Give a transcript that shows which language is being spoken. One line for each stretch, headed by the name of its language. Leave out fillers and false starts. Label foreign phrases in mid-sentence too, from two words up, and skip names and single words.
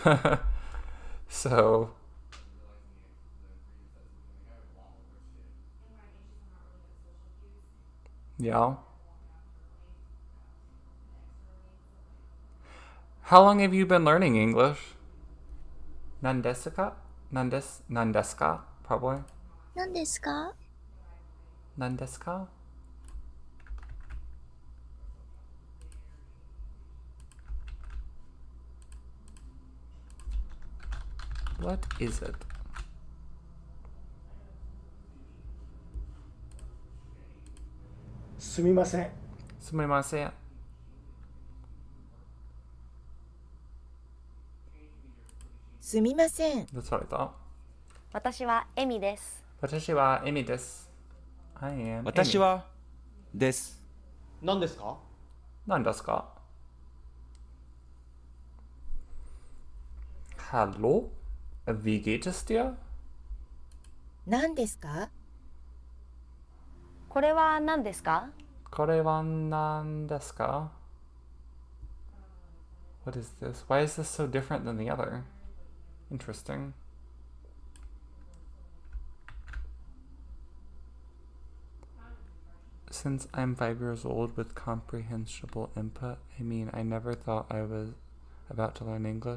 English: So, yeah. How long have you been learning English?
Japanese: 何ですか? 何ですか, probably. 何ですか? Nandeska?
English: What is it?
Japanese: Sumimasen. Sumimasen. Sumimasen.
English: That's what I thought.
Japanese: 私はエミです。私はエミです。
English: I am
Japanese: 私はです。何ですか? 何ですか?
German: Hallo? Wie geht es dir?
Japanese: 何ですか? これは何ですか? これは何ですか?
English: What is this? Why is this so different than the other? Interesting. Since I'm 5 years old with comprehensible input, I mean, I never thought I was about to learn English.